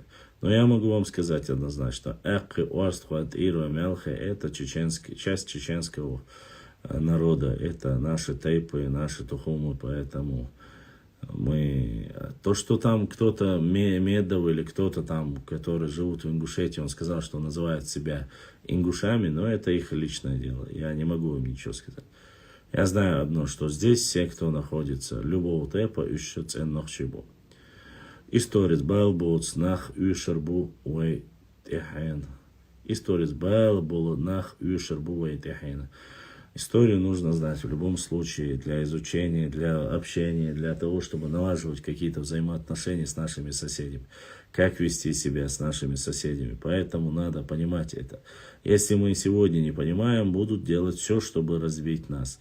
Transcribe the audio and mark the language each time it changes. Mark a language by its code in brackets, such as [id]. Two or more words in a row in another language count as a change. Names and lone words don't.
[ru] Но я могу вам сказать однозначно, это часть чеченского народа, это наши тайпы, наши тухумы, поэтому мы... То, что там кто-то Медов или кто-то там, которые живут в Ингушетии, он сказал, что называет себя ингушами, но это их личное дело, я не могу им ничего сказать. Я знаю одно, что здесь все, кто находится, любого тайпа, ищут ценных чебу. [ce] Историс балбоц нах ушербу уэй техен. Историс балбол нах ушербу уэй техен. [ru] Историю нужно знать в любом случае для изучения, для общения, для того, чтобы налаживать какие-то взаимоотношения с нашими соседями. Как вести себя с нашими соседями. Поэтому надо понимать это. Если мы сегодня не понимаем, будут делать все, чтобы развить нас.